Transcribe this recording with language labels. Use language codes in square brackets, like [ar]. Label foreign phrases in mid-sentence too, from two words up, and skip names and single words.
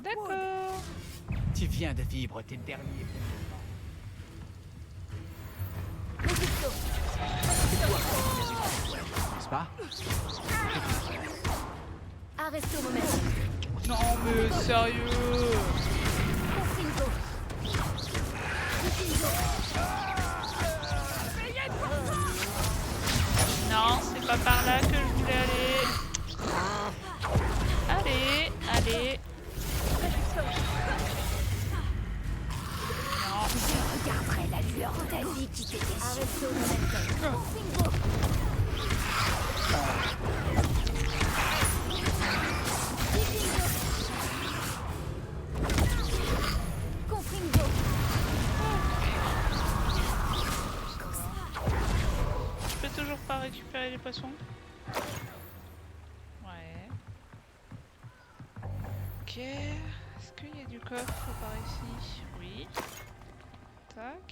[fr] D'accord. Tu viens de vivre tes derniers. [la] Regipso. [fr] N'est-ce pas? [la] Arresto momentum. [fr] Non mais sérieux. [la] Confringo. Confringo. [fr] Non, c'est pas par là que je voulais aller. Allez, allez. Non. Je regarderai la lueur de ta vie qui t'était sûre. [la] Arresto momentum. Confringo. Confringo. [fr] Je peux toujours pas récupérer les poissons. Ouais. Ok. Est-ce qu'il y a du coffre par ici? Oui. Tac.